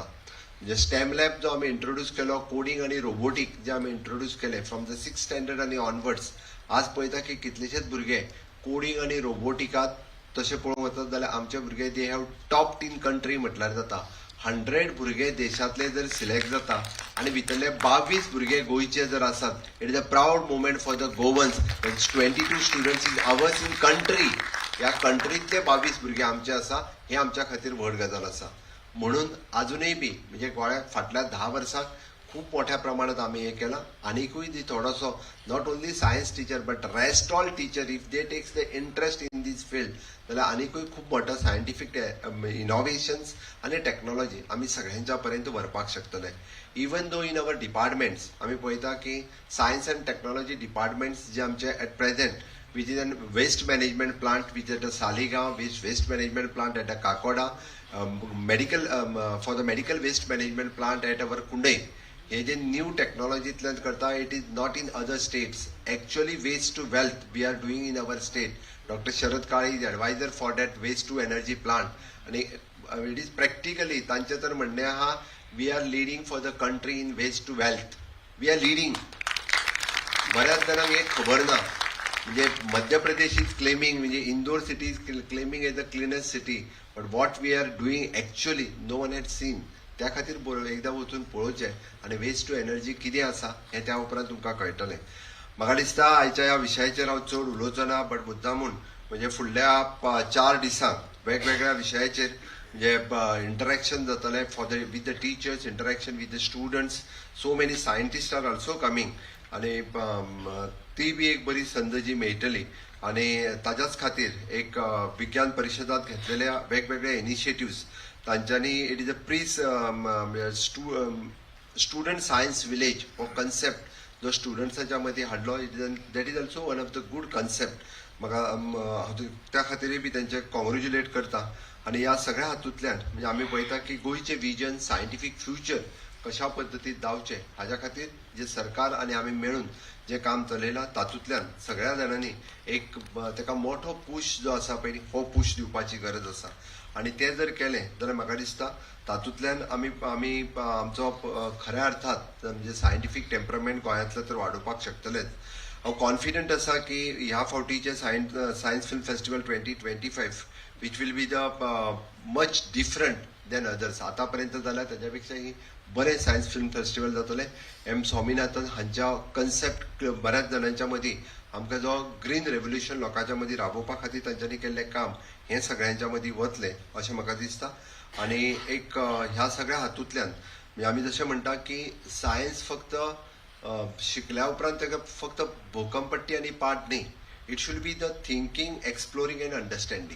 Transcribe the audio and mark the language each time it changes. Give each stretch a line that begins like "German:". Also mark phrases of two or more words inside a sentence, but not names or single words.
Konkani: म्हणजे स्टेम लॅब जो आमी इंट्रोड्यूस केलो, कोडिंग आनी रोबोटीक जे आमी इंट्रोड्यूस केले
English: from the 6th standard
Konkani: आनी ऑनवर्ड्स, आज पळयता की कितलेशेच भुरगे कोडिंग आनी रोबोटिकात तशें पळोवंक वचत जाल्यार आमचे भुरगे
English: they have top 10 country
Konkani: म्हटल्यार जाता. 100 भुरगे देशांतले जर सिलेक्ट जाता आनी भितरले 22 भुरगे गोंयचे जर आसात,
English: It is a proud moment for the Goans. 22 students is ours in country.
Konkani: ह्या कंट्रीतले 22 भुरगे आमचे आसा, हे आमच्या खातीर व्हड गजाल आसा. म्हणून अजूनय बी म्हणजे गोंयांत फाटल्या 10 वर्सांक खूब मोठ्या प्रमाणात आमी हे केलां. आनीकूय ती थोडोसो
English: not only science teacher but rest all teacher if they takes the interest in these field
Konkani: जाल्यार आनीकूय खूब मोठो
English: scientific innovations
Konkani: आनी टेक्नॉलॉजी आमी सगळ्यांच्या पर्यंत व्हरपाक शकतले.
English: even though in our departments
Konkani: आमी पळयता की
English: science and technology departments
Konkani: जे आमचे
English: at present which is a waste management plant which is at a Saligaon, waste management plant at a Kakoda, for the medical waste management plant at our Kundai.
Konkani: हे जे न्यू टेक्नॉलॉजींतल्यान करता,
English: It is not in other states. Actually waste to wealth we are doing in our state. Doctor शरद काळे is advisor for that waste to energy plant आणि it is practically
Konkani: तांचे तर म्हणणें आहा
English: we are leading for the country in waste to wealth. we are leading.
Konkani: बऱ्याच जाणांक हे खबर ना.
English: म्हणजे मध्य प्रदेश is claiming, म्हणजे इंदोर city is claiming as the cleanest city, but what we are doing actually no one had seen.
Konkani: त्या खातीर एकदां वचून पळोवचें आनी
English: waste to energy
Konkani: कितें आसा हें त्या उपरांत तुमकां कळटलें. म्हाका दिसता आयच्या ह्या विशयाचेर हांव चड उलोवचो ना, बट मुद्दामून म्हणजे फुडल्या 4 दिसांक वेगवेगळ्या विशयाचेर म्हणजे इंटरॅक्शन जातलें
English: for the with the teachers, interaction with the students. so many scientist are also coming
Konkani: आणि ती बी एक बरी संद जी मेळटली. आणि ताच्याच खातीर एक विज्ञान परिशदांत घेतलेल्या वेगवेगळ्या इनिशिएटिव्स तांच्यांनी
English: it is a student science village
Konkani: हो कन्सेप्ट जो स्टुडंट्साच्या मदीं हाडलो.
English: That is also one of the good concept.
Konkani: म्हाका त्या खातीरय बी तेंचे कॉंग्रॅच्युलेट करता. आनी ह्या सगळ्या हातूंतल्यान म्हणजे आमी पळयता की गोंयचे विजन
English: scientific future
Konkani: कशा पद्दतीन जावचें हाज्या खातीर जे सरकार आनी आमी मेळून जे काम चलयलां तातूंतल्यान सगळ्या जाणांनी एक ताका मोठो पुश जो आसा पळय हो पुश दिवपाची गरज आसा. आनी तें जर केलें जाल्यार म्हाका दिसता तातूंतल्यान आमी आमचो खऱ्या अर्थात म्हणजे
English: scientific temperament
Konkani: गोंयांतलो तर वाडोवपाक शकतलेच. हांव कॉन्फिडंट आसा की ह्या फावटीचे सायन्स फिल्म फेस्टिवल 2025
English: which will be the much different than others.
Konkani: आतापर्यंत जाल्यार ताच्या पेक्षाही बरें सायन्स फिल्म फेस्टिवल जातलें. स्वामीनाथन हांच्या कन्सेप्ट बऱ्याच जाणांच्या मदीं आमकां जो
English: green revolution
Konkani: लोकांच्या मदीं राबोवपा खातीर तांच्यांनी केल्लें काम हें सगळ्यांच्या मदीं वतलें अशें म्हाका दिसता. आनी एक ह्या सगळ्या हातूंतल्यान म्हणजे आमी जशें म्हणटा की सायन्स फक्त शिकल्या उपरांत ताका फक्त भोकंपट्टी आनी पाठ न्ही,
English: it should be the thinking, exploring and understanding.